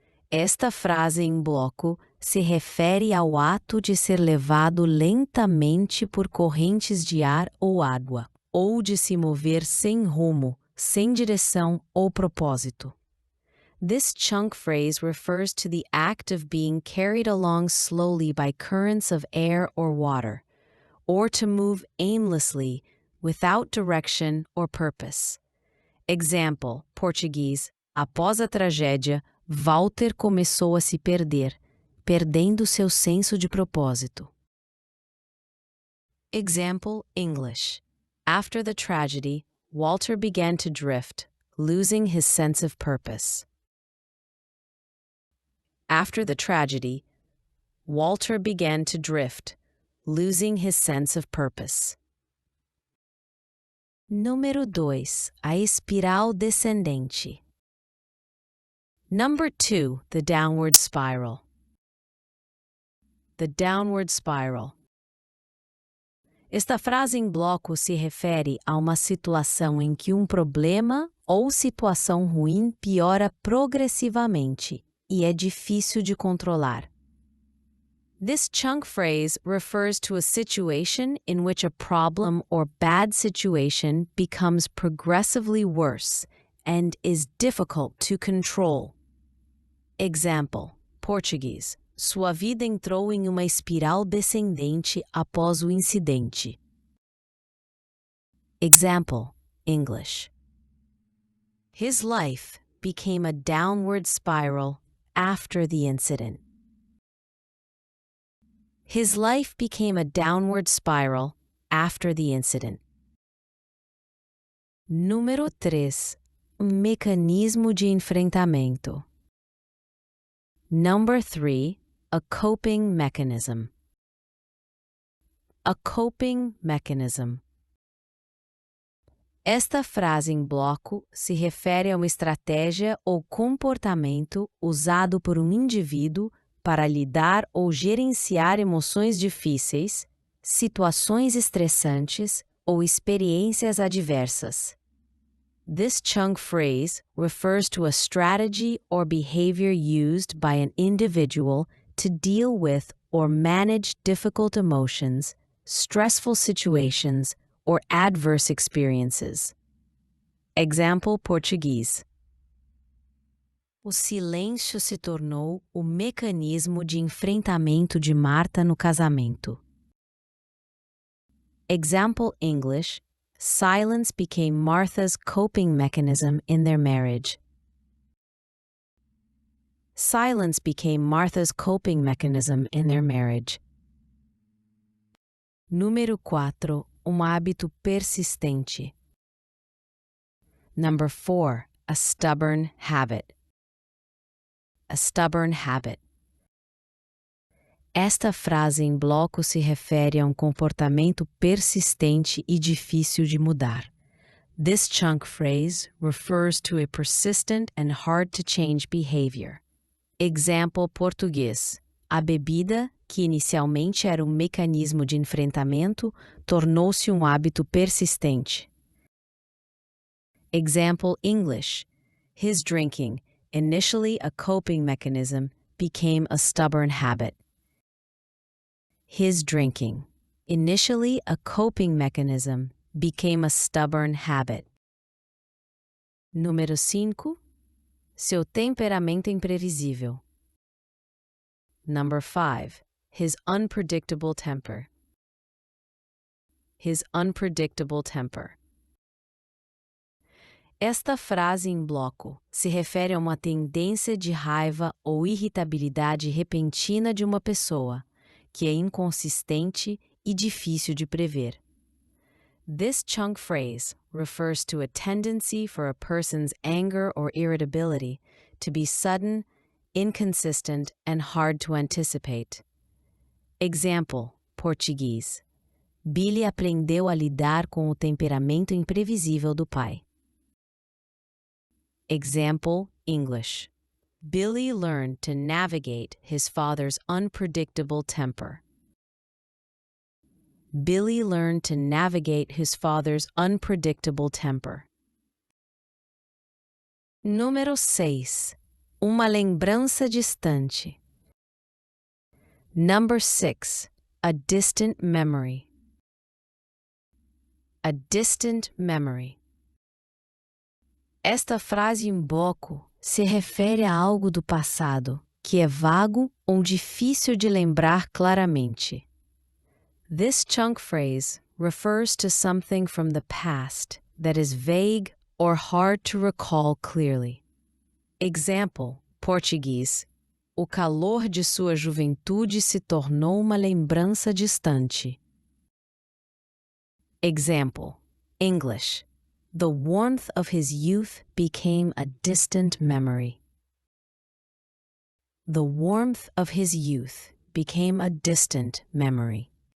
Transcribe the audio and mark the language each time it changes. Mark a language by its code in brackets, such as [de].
[pt] Esta frase em bloco se refere ao ato de ser levado lentamente por correntes de ar ou água, ou de se mover sem rumo, sem direção ou propósito. [en] This chunk phrase refers to the act of being carried along slowly by currents of air or water, or to move aimlessly without direction or purpose. Example, Português. [pt] Após a tragédia, Walter começou a se perder, perdendo seu senso de propósito. [en] Example, English. After the tragedy, Walter began to drift, losing his sense of purpose. After the tragedy, Walter began to drift, losing his sense of purpose. [pt] Número 2. A espiral descendente. [en] Number 2. The downward spiral. The downward spiral. [pt] Esta frase em bloco se refere a uma situação em que um problema ou situação ruim piora progressivamente, e é difícil de controlar. [en] This chunk phrase refers to a situation in which a problem or bad situation becomes progressively worse and is difficult to control. Example, português. [pt] Sua vida entrou em uma espiral descendente após o incidente. [en] Example, English. His life became a downward spiral after the incident. His life became a downward spiral after the incident. [pt] Número 3. Mecanismo de enfrentamento. [en] Number 3. A coping mechanism. A coping mechanism. [pt] Esta frase em bloco se refere a uma estratégia ou comportamento usado por um indivíduo para lidar ou gerenciar emoções difíceis, situações estressantes ou experiências adversas. [en] This chunk phrase refers to a strategy or behavior used by an individual to deal with or manage difficult emotions, stressful situations, or adverse experiences. Example, português. [pt] O silêncio se tornou o mecanismo de enfrentamento de Marta no casamento. [en] Example, English. Silence became Martha's coping mechanism in their marriage. Silence became Martha's coping mechanism in their marriage. [pt] Número 4. Hábito persistente. [en] Number 4. A stubborn habit. A stubborn habit. [pt] Esta frase em bloco se refere a um comportamento persistente e difícil de mudar. [en] This chunk phrase refers to a persistent and hard-to-change behavior. Example, português. [pt] A bebida, que inicialmente era um mecanismo de enfrentamento, tornou-se um hábito persistente. [en] Example, English. His drinking, initially a coping mechanism, became a stubborn habit. His drinking, initially a coping mechanism, became a stubborn habit. [pt] Número 5. Seu temperamento imprevisível. [en] Number 5. His unpredictable temper. His unpredictable temper. [pt] Esta frase em bloco se refere a uma tendência de raiva ou irritabilidade repentina de uma pessoa, que é inconsistente e difícil de prever. [en] This chunk phrase refers to a tendency for a person's anger or irritability to be sudden, inconsistent, and hard to anticipate. Example, português. [pt] Billy aprendeu a lidar com o temperamento imprevisível do pai. [en] Example, English. Billy learned to navigate his father's unpredictable temper. Billy learned to navigate his father's unpredictable temper. [pt] Número 6. Uma lembrança distante. [en] Number 6. A distant memory. A distant memory. [pt] Esta frase em bloco se refere a algo do passado que é vago ou difícil de lembrar claramente. [en] This chunk phrase refers to something from the past that is vague or hard to recall clearly. Example, português. [pt] O calor de sua juventude se tornou uma lembrança distante. [en] Example, English. The warmth of his youth became a distant memory. The warmth of his youth became a distant memory.